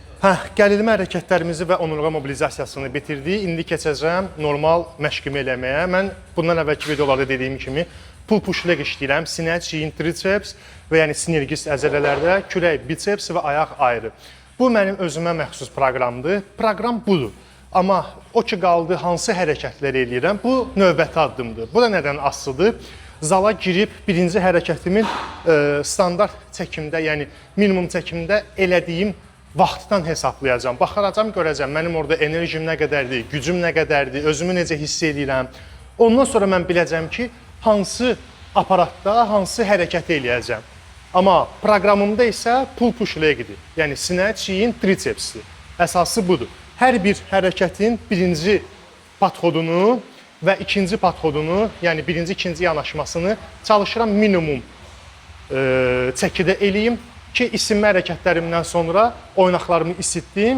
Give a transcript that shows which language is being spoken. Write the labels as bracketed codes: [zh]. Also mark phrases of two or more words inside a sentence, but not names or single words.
[az] Gəlirmə hərəkətlərimizi və onurğa mobilizasiyasını bitirdik. İndi keçəcəm normal məşqimi eləməyə. Mən bundan əvvəlki videolarda dediyim kimi [en] pull push leg [az] işləyirəm. Sinə, çiyin, triceps və yəni sinergist əzələlərdə kürək, biceps və ayaq ayrı. Bu mənim özümə məxsus proqramdır. Proqram budur. Amma o ki qaldı hansı hərəkətlər eləyirəm, bu növbəti addımdır. Bu da nədən asılıdır? Zala girib birinci hərəkətimin standart çəkimdə, yəni minimum çəkimdə elədiyim vaxtdan hesablayacağım. Baxaracam, görəcəm mənim orada enerjim nə qədərdir, gücüm nə qədərdir, özümü necə hiss edirəm. Ondan sonra mən biləcəm ki, hansı aparatda hansı hərəkət eləyəcəm. Amma proqramımda isə [en] pull push leg- [az] dir. Yəni sinə, çiyin, tricepsdir. Əsası budur. Hər bir hərəkətin birinci podxodunu və ikinci podxodunu, yəni birinci, ikinci yanaşmasını çalışıram minimum çəkidə eləyim ki, isinmə hərəkətlərimdən sonra oynaqlarımı isitdim.